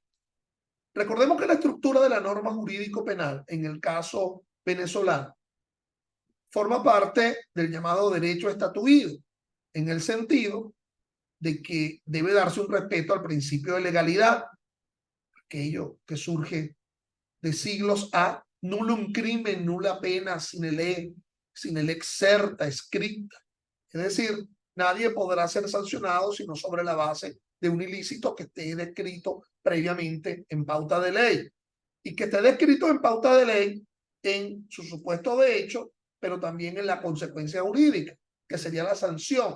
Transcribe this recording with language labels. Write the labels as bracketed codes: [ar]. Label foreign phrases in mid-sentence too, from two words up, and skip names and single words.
[es] Recordemos que la estructura de la norma jurídico-penal en el caso venezolano forma parte del llamado derecho estatuido, en el sentido de que debe darse un respeto al principio de legalidad, aquello que surge de siglos a [la] nullum crimen, nulla pena sine lex certa, scripta. [es] Es decir, nadie podrá ser sancionado sino sobre la base de un ilícito que esté descrito previamente en pauta de ley y que esté descrito en pauta de ley en su supuesto de hecho, pero también en la consecuencia jurídica, que sería la sanción.